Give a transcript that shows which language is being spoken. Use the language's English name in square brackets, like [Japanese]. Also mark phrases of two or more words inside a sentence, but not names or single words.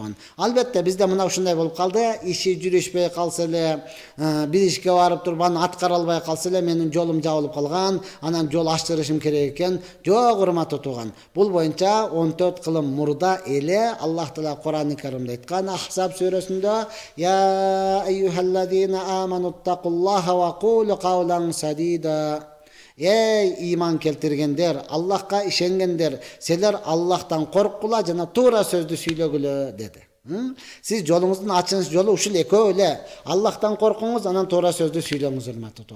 [Kyrgyz] Албетте бизде мына ушундай болуп калды, иши жүрүшпөй калса эле, бир ишке барып туруп аны аткара албай калса эле, менин жолум жабылып калган, анан жол аштырышым керек экен. Жок, урматтуу туган. Бул боюнча 14 кылым мурда эле Аллах таала Кур'ан-ы Каримде айткан, Ахзаб сүрөсүндө: [Arabic] "يا أيها الذين آمنوا اتقوا الله وقولوا قولا سديدا". [Kyrgyz] Эй иман келтиргендер, Аллахка ишенгендер, силер Аллахтан корккула жана туура сөздү сүйлөгүлө деди. Siz жолуңуздун ачыныш жолу ушул экөө эле. Аллахтан коркуңуз, анан туура сөздү сүйлөңүз, урматтуу тууган.